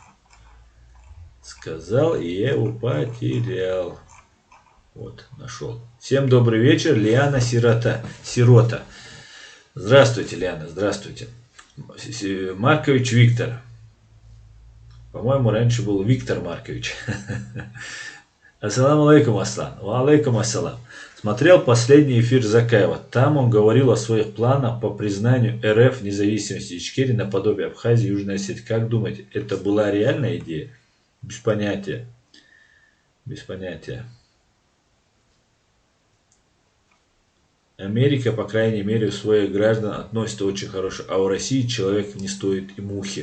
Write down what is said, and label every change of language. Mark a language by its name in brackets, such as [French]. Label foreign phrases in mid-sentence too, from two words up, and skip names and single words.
[Russian] Сказал, и я его потерял. Вот, нашел. Всем добрый вечер, Лиана Сирота. Здравствуйте, Лиана, здравствуйте. Маркович Виктор. По-моему, раньше был Виктор Маркович. [Arabic] السلام عليكم, [Russian] Аслан. [Arabic] وعليكم السلام. [Russian] Смотрел последний эфир Закаева. Там он говорил о своих планах по признанию РФ независимости Ичкерии наподобие Абхазии и Южной Осетии. Как думаете, это была реальная идея? Без понятия. Без понятия. Америка, по крайней мере, в своих граждан относится очень хорошо, а у России человек не стоит и мухи.